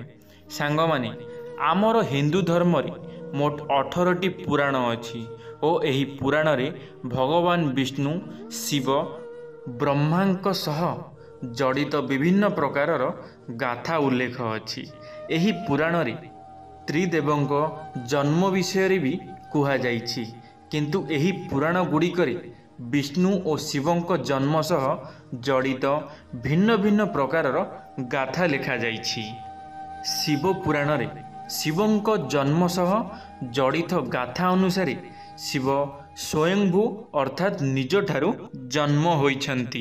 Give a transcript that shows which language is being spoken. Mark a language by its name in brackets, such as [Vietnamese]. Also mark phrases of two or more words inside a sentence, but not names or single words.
[Odia] ସାଙ୍ଗ ମାନେ ଆମର ହିନ୍ଦୁ ଧର୍ମ ରେ ମୋଟ 18ଟି ପୁରାଣ ଅଛି ଓ ଏହି ପୁରାଣ ରେ ଭଗବାନ ବିଷ୍ଣୁ ଶିବ ବ୍ରହ୍ମାଙ୍କ ସହ ଜଡ଼ିତ ବିଭିନ୍ନ ପ୍ରକାରର ଗାଥା ଉଲ୍ଲେଖ ଅଛି। ଏହି ପୁରାଣ ରେ ତ୍ରିଦେବଙ୍କ ଜନ୍ମ ବିଷୟ ରେ ଭି କୁହା ଯାଇଛି। କିନ୍ତୁ ଏହି ପୁରାଣ ଗୁଡ଼ିକରେ ବିଷ୍ଣୁ ଓ ଶିବଙ୍କ ଜନ୍ମ ସହ ଜଡ଼ିତ ଭିନ୍ନ ଭିନ୍ନ ପ୍ରକାରର ଗାଥା ଲେଖା ଯାଇଛି। ଶିବ ପୁରାଣ ରେ ଶିବଙ୍କ ଜନ୍ମ ସହ ଜଡ଼ିତ ଗାଥା ଅନୁସାରେ ଶିବ ସ୍ୱୟମ୍ଭୂ ଅର୍ଥାତ ନିଜ ଠାରୁ ଜନ୍ମ ହୋଇଛନ୍ତି।